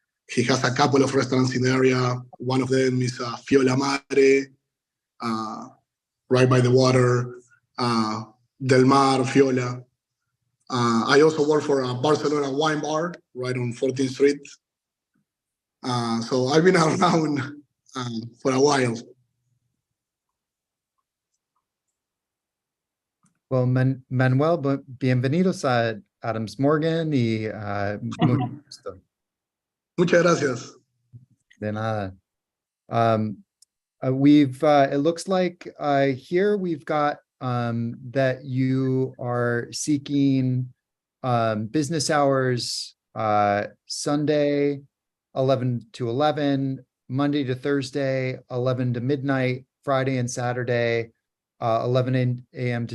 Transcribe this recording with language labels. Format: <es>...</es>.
<en>He has a couple of restaurants in the area. One of them is Fiola Madre, right by the water, Del Mar, Fiola. I also work for a Barcelona wine bar right on 14th Street. So I've been around for a while.</en> <es>Well, Manuel, bienvenidos a Adams Morgan y mucho gusto. Muchas gracias. De nada.</es> <en>It looks like here we've got that you are seeking business hours Sunday 11 to 11, Monday to Thursday 11 to midnight, Friday and Saturday 11 a.m.</en>